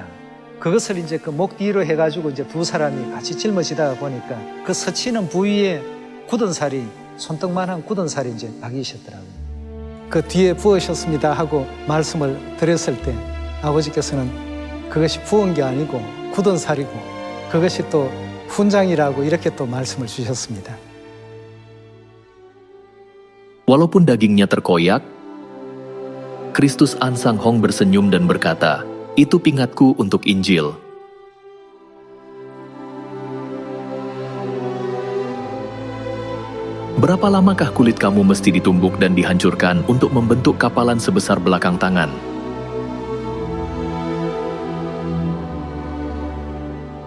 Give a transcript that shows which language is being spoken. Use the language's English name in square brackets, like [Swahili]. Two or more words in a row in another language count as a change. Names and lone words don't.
[Korean] 그것을 이제 그 목 뒤로 해가지고 이제 두 사람이 같이 짊어지다 보니까 그 스치는 부위에 굳은 살이 손등만한 굳은 살이 이제 박이셨더라고요. 그 뒤에 부으셨습니다 하고 말씀을 드렸을 때 아버지께서는 그것이 부은 게 아니고 굳은 살이고 그것이 또 훈장이라고 이렇게 또 말씀을 주셨습니다. [Malay] Walaupun dagingnya terkoyak, Kristus Ansang Hong bersenyum dan berkata, "Itu pingatku untuk Injil." Berapa lamakah kulit kamu mesti ditumbuk dan dihancurkan untuk membentuk kapalan sebesar belakang tangan?